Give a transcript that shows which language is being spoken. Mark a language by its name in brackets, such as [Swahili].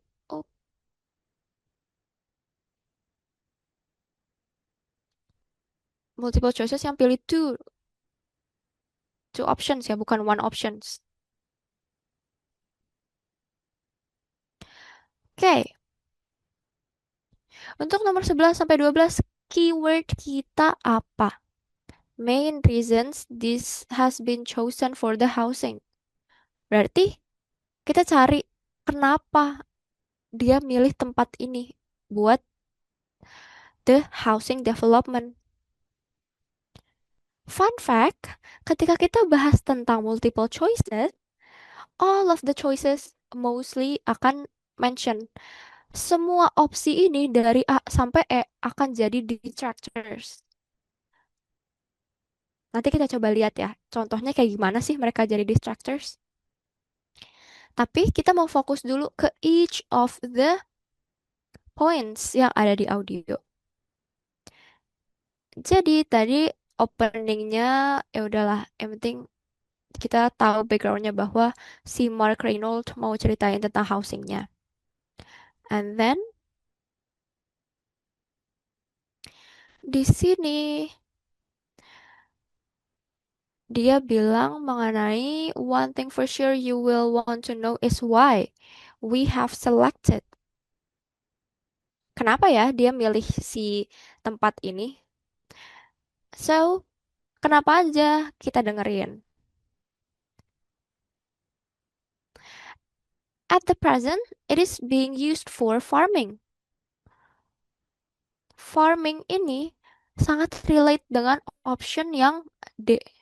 [English] Oh, multiple choices [Indonesian] yang pilih [English] two options ya, bukan one options. [Indonesian] Oke, untuk nomor 11 sampai 12 keyword kita apa? [English] Main reasons this has been chosen for the housing. [Indonesian] Berarti kita cari kenapa dia milih tempat ini buat [English] the housing development. Fun fact, [Indonesian] ketika kita bahas tentang multiple choices, [English] all of the choices mostly [Indonesian] akan mention semua opsi ini dari A sampai E akan jadi detractors. Nanti kita coba lihat ya, contohnya kayak gimana sih mereka jadi detractors. Tapi kita mau fokus dulu ke [English] each of the points [Indonesian] yang ada di audio. Jadi tadi openingnya ya udahlah, yang penting kita tahu backgroundnya bahwa si Mark Reynolds mau ceritain tentang housingnya. [English] And then [Indonesian] di sini dia bilang mengenai [English] one thing for sure you will want to know is why we have selected. [Indonesian] Kenapa ya dia milih si tempat ini? So, kenapa aja kita dengerin? [English] At the present, it is being used for farming. [Indonesian] Farming ini sangat relate dengan option yang D.